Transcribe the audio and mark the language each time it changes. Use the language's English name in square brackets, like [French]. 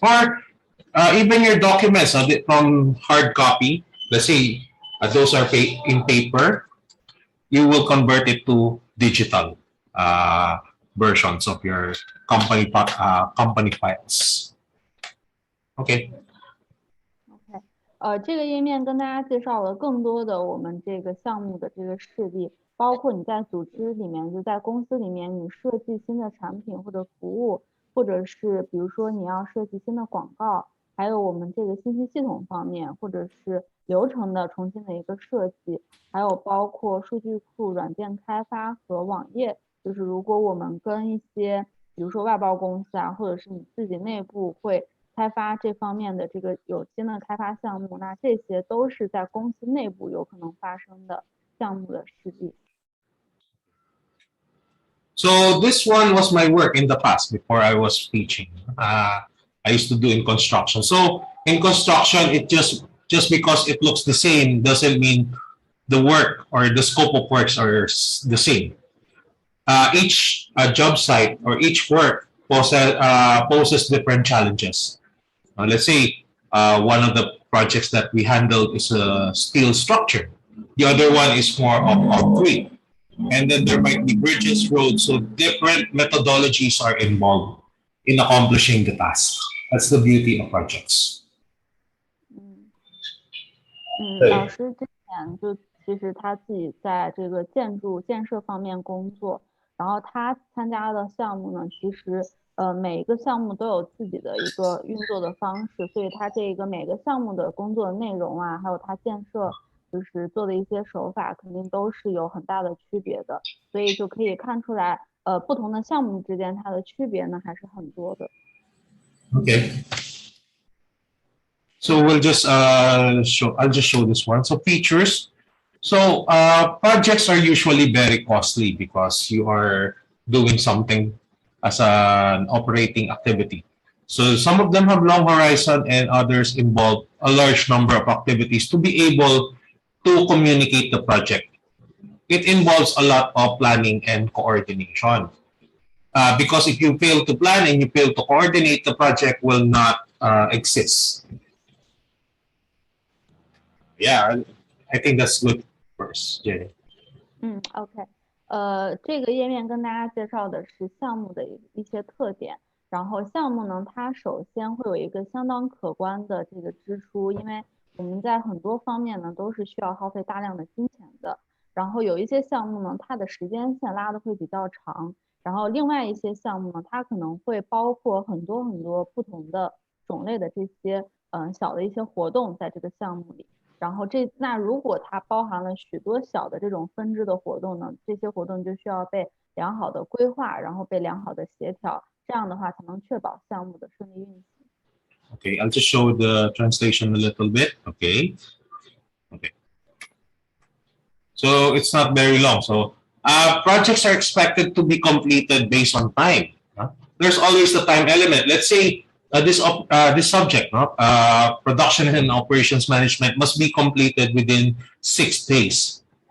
[English] Or even your documents from hard copy, let's say those are in paper, you will convert it to digital versions of your company files. OK， [Chinese] 这个页面跟大家介绍了更多的我们这个项目的这个事例，包括你在组织里面，就在公司里面，你设计新的产品或者服务，或者是比如说你要设计新的广告，还有我们这个信息系统方面，或者是流程的重新的一个设计，还有包括数据库、软件开发和网页。就是如果我们跟一些比如说外包公司啊，或者是你自己内部会开发这方面的这个有新的开发项目，那这些都是在公司内部有可能发生的项目的事例。 [English] So this one was my work in the past before I was teaching. I used to do in construction. So in construction, it just because it looks the same doesn't mean the work or the scope of works are the same. Each job site or each work poses different challenges. Let's say one of the projects that we handled is a steel structure. The other one is more of concrete. And then there might be bridges, roads. So different methodologies are involved in accomplishing the task. That's the beauty of projects. [Chinese] 老师之前就其实他自己在这个建筑建设方面工作，然后他参加的项目呢，其实每一个项目都有自己的一个运作的方式，所以他这个每个项目的工作内容啊，还有他建设就是做的一些手法，肯定都是有很大的区别的，所以就可以看出来，不同的项目之间它的区别呢还是很多的。 [English] Okay. So we'll just I'll just show this one. So features. So projects are usually very costly because you are doing something as an operating activity. So some of them have long horizon and others involve a large number of activities to be able to communicate the project. It involves a lot of planning and coordination. Because if you fail to plan and you fail to coordinate, the project will not exist. Yeah, I think that's good first, Jenny. [Chinese] OK，这个页面跟大家介绍的是项目的一些特点。然后项目呢，它首先会有一个相当可观的这个支出，因为我们在很多方面呢都是需要耗费大量的金钱的。然后有一些项目呢，它的时间线拉的会比较长。然后另外一些项目呢，它可能会包括很多不同的种类的这些小的一些活动在这个项目里。然后那如果它包含了许多小的这种分支的活动呢，这些活动就需要被良好的规划，然后被良好的协调，这样的话才能确保项目的顺利运行。 [English] Okay, I'll just show the translation a little bit. Okay. So it's not very long. So projects are expected to be completed based on time. There's always the time element. Let's say this subject, production and operations management, must be completed within 6 days.